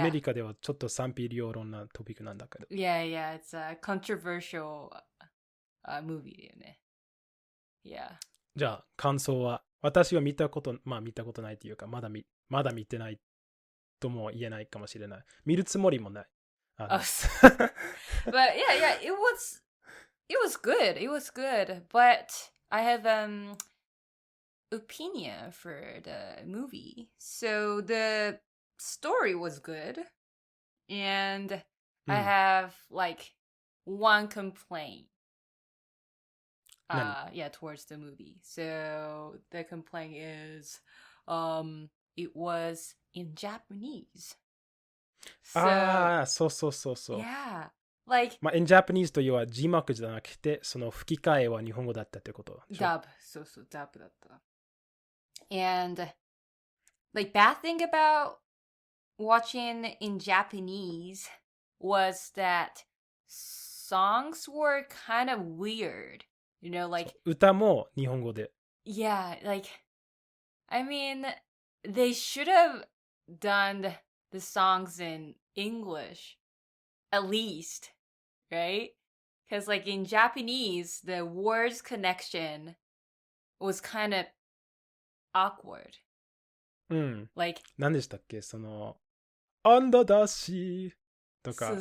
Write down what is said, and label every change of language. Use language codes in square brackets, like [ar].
[ja] アメリカではちょっと賛否両論なトピックなんだけど。 [en] Yeah, it's a controversial movie [ja] だよね。 [en] Yeah. [ja] じゃあ、感想は、私は見たことないというか、まだ見てないとも言えないかもしれない。見るつもりもない。 [en] But yeah, it was good. It was good. But I have opinion for the movie. So the story was good. And I have like one complaint. Towards the movie. So the complaint is it was in Japanese. So, [ja] そう。 [en] Yeah. Like, in Japanese [ja] というのは字幕じゃなくて、その吹き替えは日本語だったってことでしょ? dub. そう、dub だった。 [en] And like bad thing about watching in Japanese was that songs were kind of weird. You know, like [ja] 歌も日本語で。 [en] Yeah, like I mean, they should have done the songs in English at least, right? Because like in Japanese, the words connection was kind of awkward. [ja] うん。 [en] Like, [ja] 何でしたっけアンダダシとか、